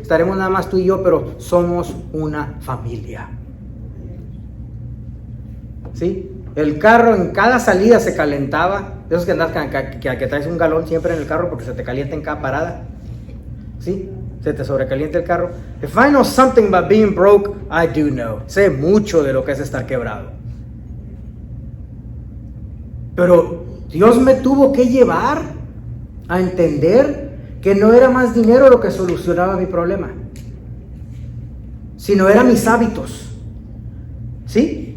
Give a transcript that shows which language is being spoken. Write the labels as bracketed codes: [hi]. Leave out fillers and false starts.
[es] Estaremos nada más tú y yo, pero somos una familia. ¿Sí? El carro en cada salida se calentaba. De esos que andas que traes un galón siempre en el carro porque se te calienta en cada parada. ¿Sí? Se te sobrecalienta el carro. [en] If I know something about being broke, I do know. [es] Sé mucho de lo que es estar quebrado. Pero Dios me tuvo que llevar a entender que no era más dinero lo que solucionaba mi problema, sino eran mis hábitos. ¿Sí?